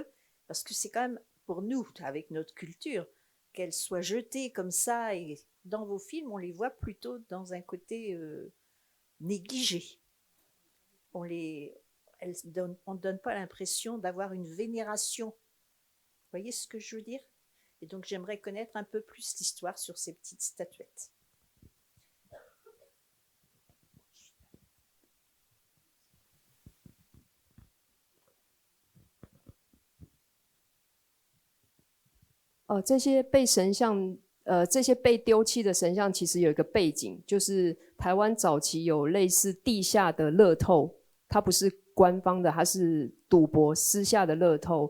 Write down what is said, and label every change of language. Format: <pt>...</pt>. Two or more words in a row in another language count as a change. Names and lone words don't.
<fr>Parce que c'est quand même pour nous, avec notre culture, qu'elles soient jetées comme ça, et dans vos films, on les voit plutôt dans un côté négligé. On ne donne pas l'impression d'avoir une vénération. Vous voyez ce que je veux dire? Et donc j'aimerais connaître un peu plus l'histoire sur ces petites statuettes.</fr> <zh>这些被神像，这些被丢弃的神像，其实有一个背景，就是台湾早期有类似地下的乐透，它不是官方的，它是赌博私下的乐透。</zh>